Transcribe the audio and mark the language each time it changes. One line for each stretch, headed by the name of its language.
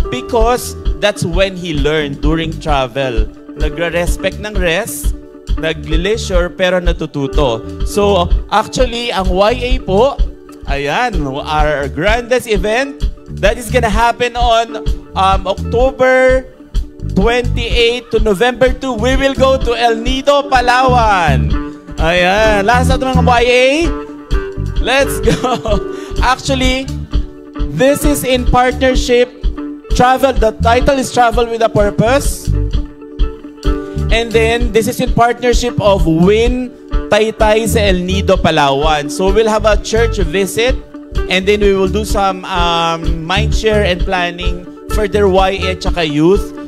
English: Because that's when he learned during travel.
Filipino: Nagre-respect ng rest, nag-leisure pero natututo.
English: So, actually,
Filipino: ang YA po, ayan,
English: our grandest event, that is gonna happen on October 28 to November 2. We will go to El Nido, Palawan.
Filipino: Ayan, last sa mga YA,
English: let's go. Actually, this is in partnership. The title is Travel with a Purpose. And then, this is in partnership of Win Taytay sa El Nido, Palawan. So, we'll have a church visit. And then, we will do some mindshare and planning for their YA
Filipino: at saka
English: youth.